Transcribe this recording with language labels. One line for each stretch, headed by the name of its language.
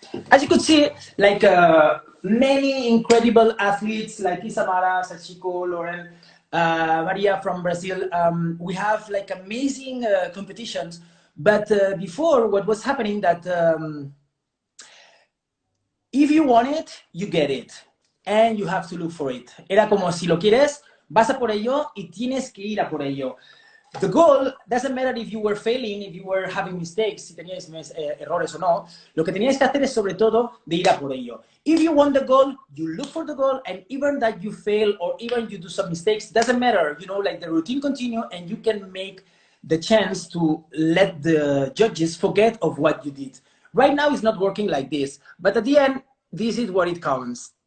English: as you could see, like many incredible athletes like Isamara, Sachiko, Lauren, Maria from Brazil, we have like amazing competitions. But before, what was happening that if you want it, you get it. And you have to look for it.
Spanish: Era como si lo quieres, vas a por ello y tienes que ir a por ello.
English: The goal doesn't matter if you were failing, if you were having mistakes, si teníais errores o no.
Spanish: Lo que teníais que hacer es sobre todo de ir a por ello.
English: If you want the goal, you look for the goal, and even that you fail or even you do some mistakes, doesn't matter. You know, like the routine continue, and you can make the chance to let the judges forget of what you did. Right now, it's not working like this, but at the end, this is what it counts.